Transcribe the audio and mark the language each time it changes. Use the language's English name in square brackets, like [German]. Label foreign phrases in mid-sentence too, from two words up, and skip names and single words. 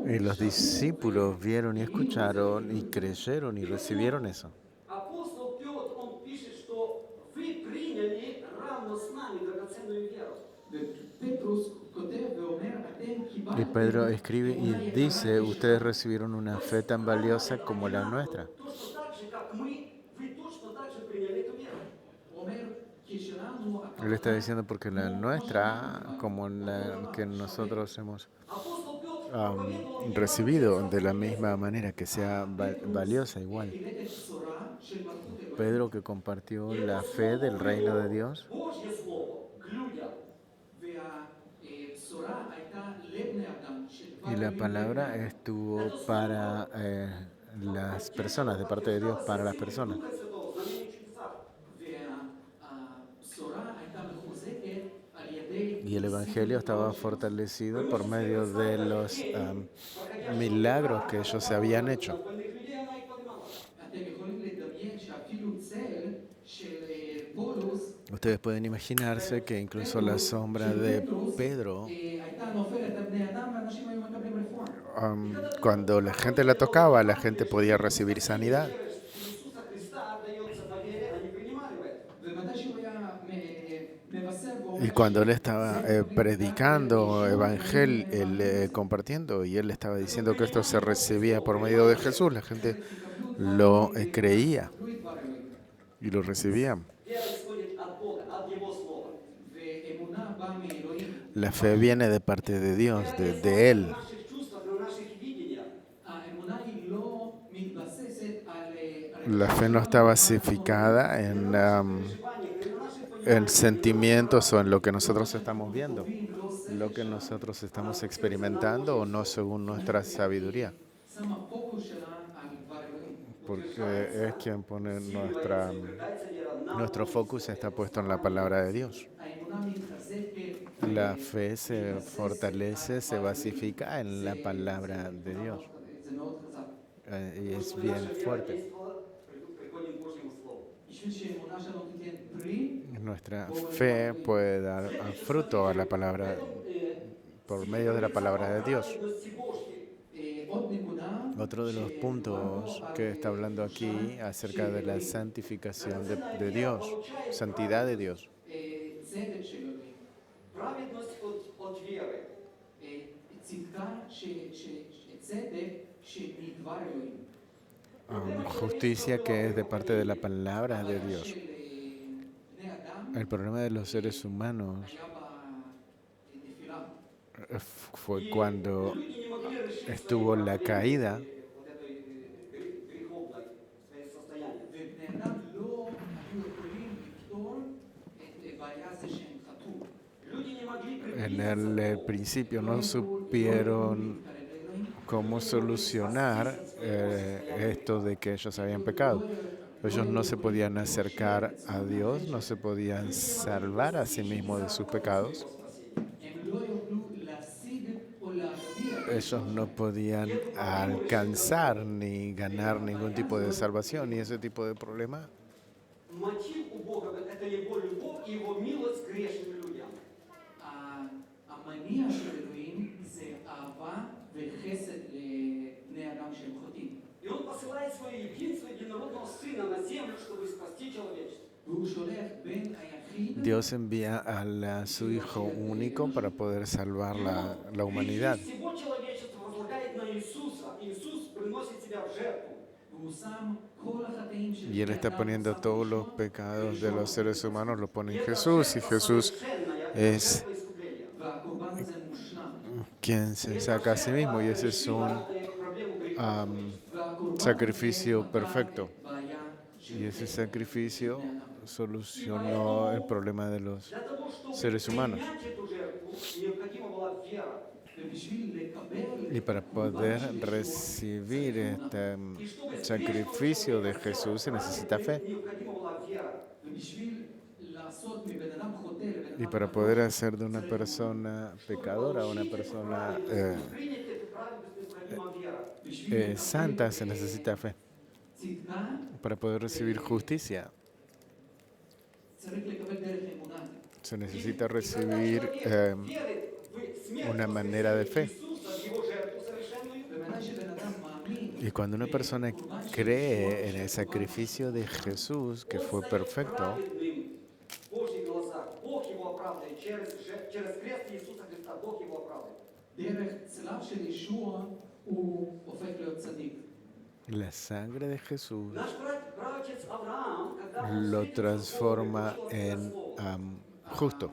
[Spanish] Y los discípulos vieron y escucharon y creyeron y recibieron eso. [Russian] Апостол Петр, он пишет, что вы приняли равно с нами драгоценную веру. [Hebrew] ופטרוס כותב ואומר, אתם Y קיבלתם [Spanish] Pedro escribe y [Hebrew] אמונה [Spanish] dice, [Hebrew] יקרה [Spanish] ustedes recibieron una fe tan valiosa Это como la nuestra. [Russian] Точно так же, как мы, вы точно так же приняли эту веру. [Hebrew] אומר, כשלנו [Spanish] Él está diciendo porque la nuestra, como la que nosotros hemos [Russian] Апостол Петр проповедовал [Spanish] recibido de la misma manera, que sea valiosa igual. [Hebrew] פירט את בשורה של מלכות אלוהים. [Spanish] Pedro que compartió la fe del reino de Dios, [Russian] Божье Слово к людям. [Hebrew] והבשורה הייתה לבני אדם, שדבר [Spanish] y la [Hebrew] אלוהים [Spanish] palabra [Hebrew] לבני אדם. [Spanish] estuvo para las personas, de parte de Dios para las personas. [Russian] Духа Святого, знамения и чудеса. [Hebrew] והבשורה הייתה מחוזקת על ידי [Spanish] Y el Evangelio estaba fortalecido por medio de los milagros que ellos se habían hecho. [Russian] Больных людей она их поднимала. [Hebrew] אתם יכולים לדמיין שאפילו צל של פולוס [Spanish] Ustedes pueden imaginarse que incluso la sombra de Pedro, [Hebrew] הייתה נופלת על בני אדם ואנשים היו מקבלים רפואה. [Spanish] cuando la gente la tocaba, la gente podía recibir sanidad. [Russian] Иисуса Христа дается по вере, они принимали в это. [Hebrew] ומתי שהוא היה מבשר Y ואומר [Spanish] cuando él estaba predicando, compartiendo, y él estaba diciendo que esto se recibía por medio de Jesús, la gente lo creía [Hebrew] "תקבלו את דבר אלוהים". [Spanish] y lo recibía. [Russian] Вера исходит от Бога, от Его Слова. [Hebrew] ואמונה באה מאלוהים. [Spanish] La fe viene de parte de Dios, de Él. [Russian] На наших чувствах, на наших видениях. [Hebrew] האמונה היא לא מתבססת על [Spanish] La fe no está basificada en sentimientos o en lo que nosotros estamos viendo, lo que nosotros estamos experimentando o no según nuestra sabiduría, [Hebrew] שמה פוקוס שלה על דבר אלוהים. [Spanish] porque es quien pone [Russian] Дается вера на [Spanish] nuestro focus está puesto en la palabra de Dios. [Hebrew] האמונה מתחזקת [Spanish] La fe se fortalece, se basifica en la palabra de Dios [Hebrew] זה מאוד חזק. [Spanish] y es bien fuerte. [Russian] Приходим к Божьему Слову. [Hebrew] בשביל שאמונה שלנו תיתן פרי, [Spanish] Nuestra fe puede dar fruto a la palabra por medio de la palabra de Dios. [Russian] Праведности Божьей. [Hebrew] עוד נקודה, [Spanish] Otro de los puntos que está hablando aquí acerca de la santificación de Dios, santidad de Dios. [Hebrew] צדק של אלוהים. [Russian] Праведность от веры. [Hebrew] צדק שמדבר אלוהים. [Spanish] Justicia que es de parte de la palabra de Dios. [Hebrew] של בני אדם [Spanish] El problema de los seres humanos [Hebrew] היה בנפילה. [Spanish] fue cuando [Russian] Люди не могли решить свои [Spanish] estuvo la caída. [Russian] вот этой греховной состояния. [Hebrew] ובני אדם לא היו יכולים לפתור את בעיה זה שהם חטאו. [Russian] Люди не могли [Spanish] En [Russian] приблизиться к [Spanish] el [Russian] Богу. [Spanish] principio [Hebrew] לא [Spanish] no [Hebrew] יכלו [Spanish] supieron [Hebrew] להתקרב לאלוהים, [Spanish] cómo solucionar esto de que ellos habían pecado. Ellos no se podían acercar a Dios, no se podían salvar a sí mismos de sus pecados. [Hebrew] הם לא יוכלו להשיג או להגביר את [Spanish] Ellos no podían alcanzar ni ganar ningún tipo de salvación y ese tipo de problema. [Russian] Мотив у Бога – это Его любовь и Его милость к грешным людям. [Hebrew] המניע של אלוהים זה אהבה וחסד לבני אדם שהם חוטאים. [Russian] И Он посылает Своего единственного единородного Сына на землю, чтобы спасти человечество. [Hebrew] והוא שולח בן היחיד [Spanish] Dios envía a su Hijo único para poder salvar la humanidad. [Russian] Грехи всего человечества возлагает на Иисуса. Иисус приносит себя в жертву. [Hebrew] והוא שם כל החטאים של [Spanish] Y Él [Hebrew] בני [Spanish] está [Hebrew] אדם [Spanish] poniendo [Hebrew] שם [Spanish] todos los [Hebrew] ראשון, [Spanish] pecados de los seres humanos, lo pone en [Russian] И эта [Spanish] Jesús, y [Russian] жертва [Spanish] Jesús [Russian] совершенная, это [Spanish] es [Russian] жертва искупления. [Hebrew] והקורבן הזה מושלם. [Spanish] quien se saca a sí mismo, y ese es un [Russian] Проблему греха. [Hebrew] והקורבן [Spanish] sacrificio [Hebrew] הזה [Spanish] perfecto. [Hebrew] פתר את בעיה של [Spanish] Y ese sacrificio [Hebrew] בני אדם. [Spanish] solucionó el problema de los [Russian] Для того, чтобы [Spanish] seres humanos. [Russian] принять эту жертву, необходима была вера. [Hebrew] ובשביל לקבל [Spanish] Y para poder recibir este sacrificio de Jesús se necesita fe. [Russian] Необходима была вера. [Hebrew] ובשביל לעשות מבן אדם חוטא לבן Y אדם [Spanish] para [Hebrew] קדוש, [Spanish] poder hacer de una persona pecadora a una persona [Russian] Принять эту праведность необходима вера. [Hebrew] בשביל [Spanish] santa se necesita fe. [Hebrew] צדקה [Spanish] Para poder recibir justicia [Hebrew] צריך לקבל דרך אמונה. [Spanish] se necesita recibir una manera de fe. [Hebrew] בוודאי שבן אדם מאמין [Spanish] Y cuando una persona cree en el sacrificio de Jesús, que fue perfecto, [Hebrew] דרך צלב של ישוע הוא הופך להיות צדיק. [Spanish] la sangre de Jesús lo transforma en justo.